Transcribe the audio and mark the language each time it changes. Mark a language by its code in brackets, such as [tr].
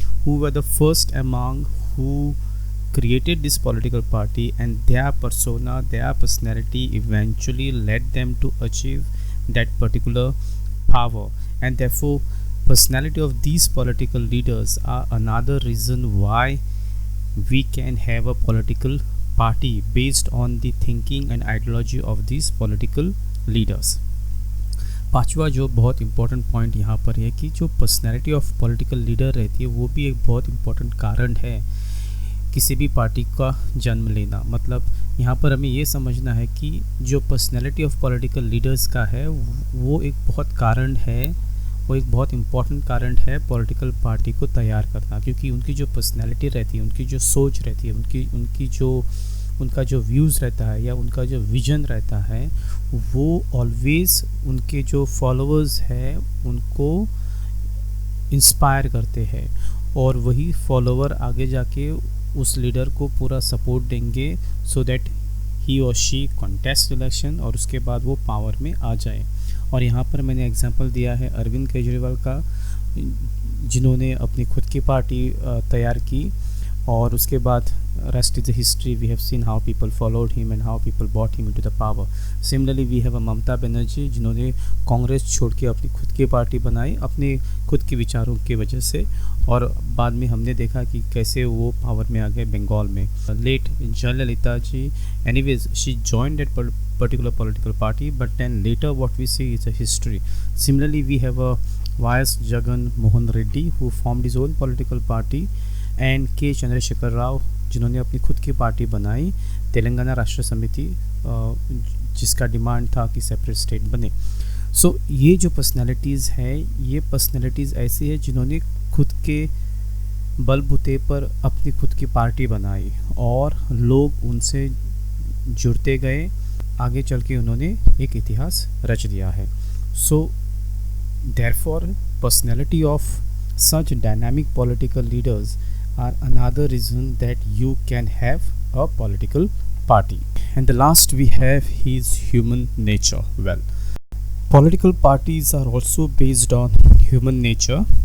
[en] who were the first among who created this political party, and their persona, their personality eventually led them to achieve that particular power. And therefore personality of these political leaders are another reason why we can have a political party based on the thinking and ideology of these political leaders. [hi] पांचवा जो बहुत important point यहाँ पर है कि जो personality of political leader रहती है वो भी एक बहुत इम्पोर्टेंट कारण है किसी भी पार्टी का जन्म लेना। मतलब यहाँ पर हमें ये समझना है कि जो पर्सनैलिटी ऑफ पॉलिटिकल लीडर्स का है वो एक बहुत कारण है, वो एक बहुत इम्पोर्टेंट कारण है पॉलिटिकल पार्टी को तैयार करना, क्योंकि उनकी जो पर्सनैलिटी रहती है, उनकी जो सोच रहती है, उनका जो व्यूज़ रहता है या उनका जो विजन रहता है वो ऑलवेज़ उनके जो फॉलोअर्स हैं उनको इंस्पायर करते हैं, और वही फॉलोअर आगे जाके उस लीडर को पूरा सपोर्ट देंगे [en] so that he और she contest election [hi] और उसके बाद वो पावर में आ जाए। और यहाँ पर मैंने एग्जांपल दिया है अरविंद केजरीवाल का, जिन्होंने अपनी खुद की पार्टी तैयार की और उसके बाद [en] rest is the history. We have seen how people followed him and how people brought him into the power. Similarly we have a [hi] Mamata Banerjee जिन्होंने कांग्रेस छोड़ के अपनी खुद की पार्टी बनाई अपने खुद के विचारों की वजह से, और बाद में हमने देखा कि कैसे वो पावर में आ गए बंगाल में। Late Jayalalithaa ji, [en] anyways she joined that particular political party, but then later what we see is a history. Similarly we have a YS Jagan Mohan Reddy who formed his own political party, and K [hi] Chandrashekhar Rao जिन्होंने अपनी खुद की party बनाई तेलंगाना राष्ट्र समिति, जिसका demand था कि सेपरेट स्टेट बने। सो ये जो पर्सनालिटीज़ हैं ये पर्सनालिटीज़ ऐसी है जिन्होंने खुद के बलबूते पर अपनी खुद की पार्टी बनाई और लोग उनसे जुड़ते गए, आगे चल के उन्होंने एक इतिहास रच दिया है। So therefore personality of [en] such dynamic political leaders are another reason that you can have a political party. And the last we have is human nature. Well, political parties are also based on human nature.